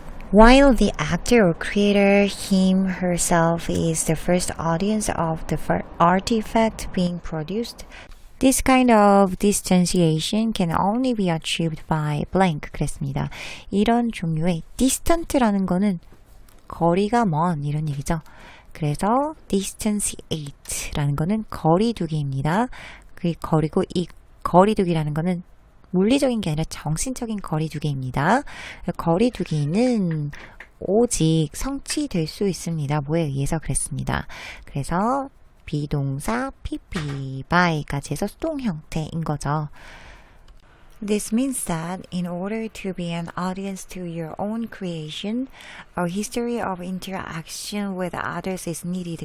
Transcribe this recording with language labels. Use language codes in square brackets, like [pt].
[en] While the actor or creator, him, herself, is the first audience of the artifact being produced, this kind of distanciation can only be achieved by blank. [ko] 그랬습니다. 이런 종류의 distant라는 거는 거리가 먼 이런 얘기죠. 그래서 distanciate라는 거는 거리두기입니다. 그리고 이 거리두기라는 거는 물리적인 게 아니라 정신적인 거리두기입니다. 거리두기는 오직 성취될 수 있습니다. 뭐에 의해서 그랬습니다. 그래서 비동사 pp by까지 해서 수동 형태인 거죠. [en] This means that in order to be an audience to your own creation, a history of interaction with others is needed.